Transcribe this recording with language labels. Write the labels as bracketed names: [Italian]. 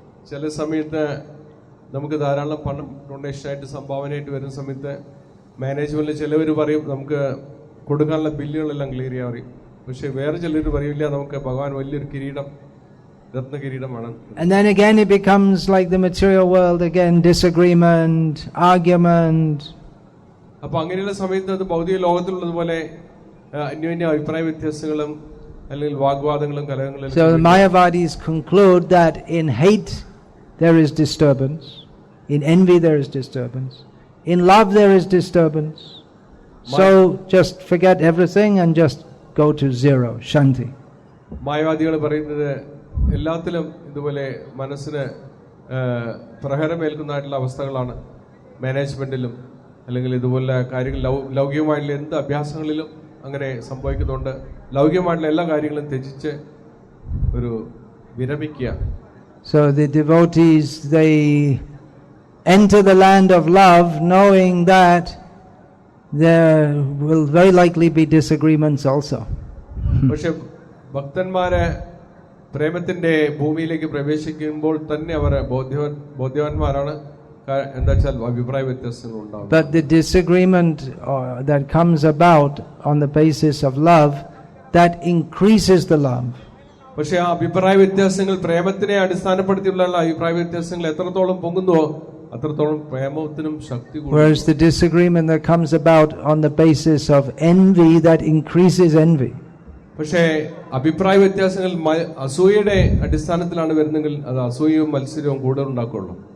[Malayalam] ചില സമയത്ത് നമുക്ക് ധാരാളം പണം ഡൊണേഷനായിട്ട് സംഭാവനയായിട്ട് വരുന്ന സമയത്ത് മാനേജ്മെന്റിൽ ചിലവർ പറയും നമുക്ക് കൊടുക്കാനുള്ള ബില്ലുകളെല്ലാം ക്ലിയർ ചെയ്യാൻ പറയും. പക്ഷെ വേറെ ചിലർ പറയില്ല, നമുക്ക് ഭഗവാൻ വലിയൊരു കിരീടം, രത്ന കിരീടമാണ്. [English] And then again it becomes like the material world again, disagreement, argument. [Malayalam] അപ്പൊ അങ്ങനെയുള്ള സമയത്ത് അത് ഭൗതിക ലോകത്തിലുള്ളതുപോലെ അന്യോന്യ അഭിപ്രായ വ്യത്യാസങ്ങളും അല്ലെങ്കിൽ വാഗ്വാദങ്ങളും കലഹങ്ങളും. [English] So the Mayavadis conclude that in hate there is disturbance, in envy there is disturbance, in love there is disturbance. So just forget everything and just go to zero, shanti. [Malayalam] മായവാദികൾ പറയുന്നത് എല്ലാത്തിലും ഇതുപോലെ മനസ്സിന് പ്രഹരമേൽക്കുന്നതായിട്ടുള്ള അവസ്ഥകളാണ്. മാനേജ്മെന്റിലും അല്ലെങ്കിൽ ഇതുപോലെ കാര്യങ്ങൾ ലൗകികമായിട്ടുള്ള എന്ത് അഭ്യാസങ്ങളിലും അങ്ങനെ സംഭവിക്കുന്നുണ്ട്. ലൗകികമായിട്ടുള്ള എല്ലാ കാര്യങ്ങളും ത്യജിച്ച് ഒരു വിരമിക്കുക. [English] So the devotees, they enter the land of love knowing that there will very likely be disagreements also. [Malayalam] പക്ഷെ ഭക്തന്മാരെ പ്രേമത്തിന്റെ ഭൂമിയിലേക്ക് പ്രവേശിക്കുമ്പോൾ തന്നെ അവർ ബോധ്യവാന്മാരാണ്. എന്താ വെച്ചാൽ അഭിപ്രായ വ്യത്യാസങ്ങൾ ഉണ്ടാവും. [English] But the disagreement that comes about on the basis of love, that increases the love. [Malayalam] പക്ഷെ ആ അഭിപ്രായ വ്യത്യാസങ്ങൾ പ്രേമത്തിനെ അടിസ്ഥാനപ്പെടുത്തിയുള്ള അഭിപ്രായ വ്യത്യാസങ്ങൾ എത്രത്തോളം പൊങ്ങുന്നുവോ അത്രത്തോളം പ്രേമത്തിനും ശക്തി കൂടും. [English] Whereas the disagreement that comes about on the basis of envy, that increases envy. [Malayalam] പക്ഷേ അഭിപ്രായ വ്യത്യാസങ്ങൾ അസൂയയുടെ അടിസ്ഥാനത്തിലാണ് വരുന്നെങ്കിൽ അത് അസൂയവും മത്സരവും കൂടുതൽ ഉണ്ടാക്കുള്ളൂ.